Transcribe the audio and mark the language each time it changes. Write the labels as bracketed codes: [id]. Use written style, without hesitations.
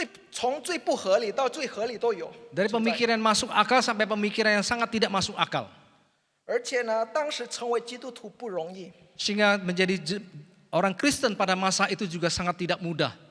[zh] 从最不合理到最合理都有。 [id] Dari pemikiran masuk akal sampai pemikiran yang sangat tidak masuk akal. [zh] 而且呢，当时成为基督徒不容易。 [id] Sehingga menjadi orang Kristen pada masa itu juga sangat tidak mudah.